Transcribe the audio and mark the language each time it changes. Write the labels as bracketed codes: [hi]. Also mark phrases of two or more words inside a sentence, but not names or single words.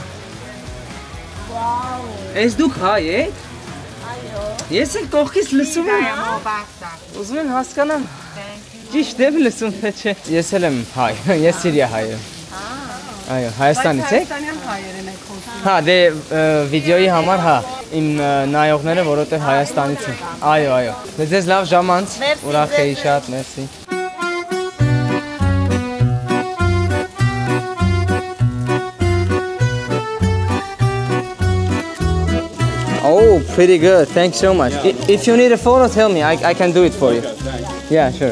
[hy] Ես դուք հայ եք։ Ես էլ կողքից լսում եմ։ Ուզում եմ հասկանամ։ Ճիշտ եմ լսում թե չէ։ Ես էլ եմ հայ, ես Սիրիա հայ եմ։ Այո, Հայաստանից եք։ Հայաստանյան հայերեն եք խոսում։ Հա, դե վիդեոյի համար հա, իմ նայողները, որովհետև Հայաստանից են։ Այո։ Դե ձեզ լավ ժամանց։ Ուրախ էի շատ, մերսի։ [en] Oh, pretty good. Thanks so much. If you need a photo, tell me. I can do it for you. Yeah, sure.